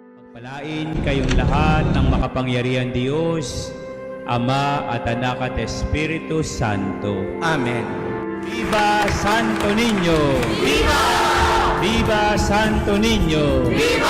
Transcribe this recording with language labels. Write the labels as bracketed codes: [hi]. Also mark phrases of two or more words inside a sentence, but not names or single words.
[tl] Palain kayong lahat ng makapangyarihan Diyos, Ama at Anak at Espiritu Santo. Amen. [es] Viva Santo Niño! Viva! Viva Santo Niño! Viva!